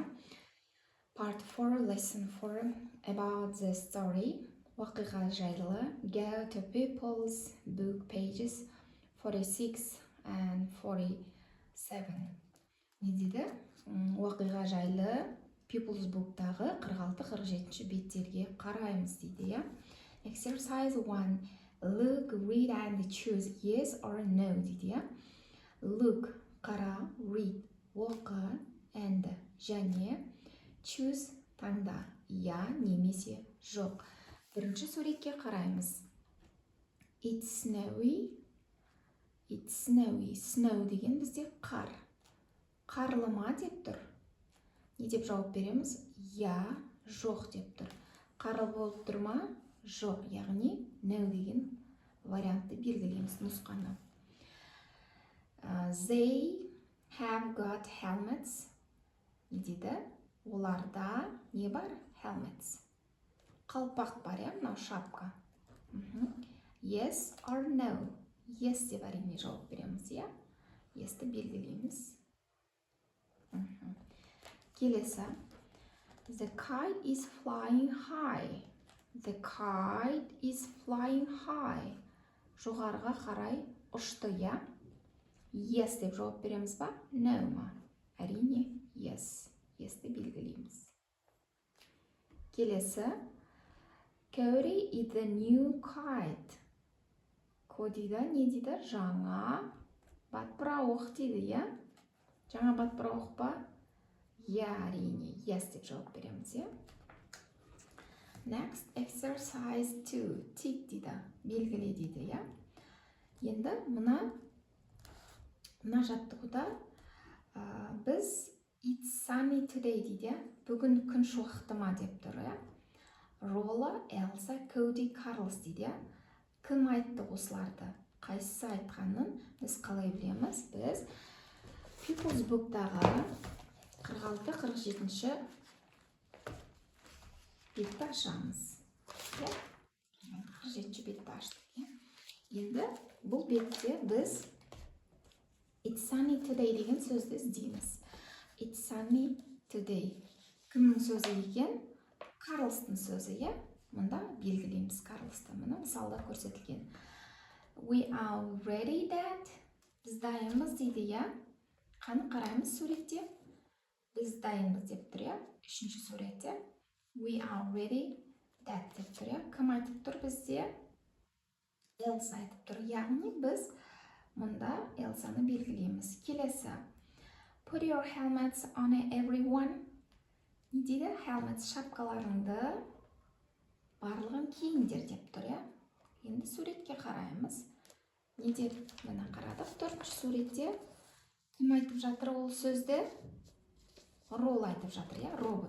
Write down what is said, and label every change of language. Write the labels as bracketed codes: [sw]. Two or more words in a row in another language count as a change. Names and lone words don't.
[en] Part 4, Lesson 4, About the Story, [kk] Уақиға жайлы, [en] Go to People's Book pages 46 and 47. [kk] Не дейді? Уақиға жайлы People's Book'тағы 46-47 беттерге қараймыз дейді, я? [en] Exercise 1. Look, read and choose yes or no [kk] дейді, я? Look, қара, read, оқы, and, және, choose, таңда, я немесе жоқ. Бірінші суретке қараймыз. [en] It's snowy. It's snowy. [kk] Snow деген бізде қар. Қарлы ма деп тұр. Не деп жауап береміз? Я, жоқ деп тұр. Қарлы болып тұр ма? Жоқ, яғни no деген вариантты белгілейміз, нұсқаны. [en] They have got helmets. [kk] Не дейді? Оларда не бар? Helmets. Қалпақ бар, я? Мынау шапка. [en] Yes or no? [kk] Yes деп әрине жауап береміз, я? Yes-ті белгілейміз. Келесі. [en] The kite is flying high. The kite is flying high. [kk] Жоғарға қарай ұшты, я? Yes деп жауап береміз ба? No ма? Әрине, yes. Yes-ті белгілейміз. Келесі. [en] Cody is the new kite. [kk] Cody'да не дейді? Жаңа батпырауық дейді, я? Жаңа батпырауық ба? Я, әрине, yes деп жауап береміз, я? [en] Next, exercise 2. [kk] Тик дейді, белгіле дейді, я? Енді мына жаттығуда біз [en] it's sunny today [kk] дейді, бүгін күн шуақты ма деп тұр, я? Рола, Элса, Коди, Карлс дейді, кім айтты осыларды? Қайсысы айтқанын біз қалай білеміз? Біз People's Book'тағы 46-47 бетті ашамыз. 47 бетті аштық. Енді бұл бетте біз [en] It's sunny today [kk] деген сөзді іздейміз. [en] It's sunny today. [kk] Кімнің сөзі екен? Карлстың сөзі, е? Мұнда белгілейміз Карлсты. Мұны мысалда көрсетілген. [en] We are ready that. [kk] Біз дайынбыз дейді, е? Қаны қараймыз суретте? Біз дайынбыз деп тұр, е? Үшінші суретте. [en] We are ready that [kk] деп тұр, е? Кім айтып тұр бізде? Элса айтып тұр. Яғни біз мұнда Элсаны белгілейміз. Келесі. [en] Put your helmets on everyone. [kk] Не дейді? Helmets шапкаларыңды барлығын киіңдер деп тұр, е? Енді суретке қараймыз. Не деп мына қарадық? 4-ші суретте кім айтып жатыр ол сөзді? Рол айтып жатыр, е? Робот.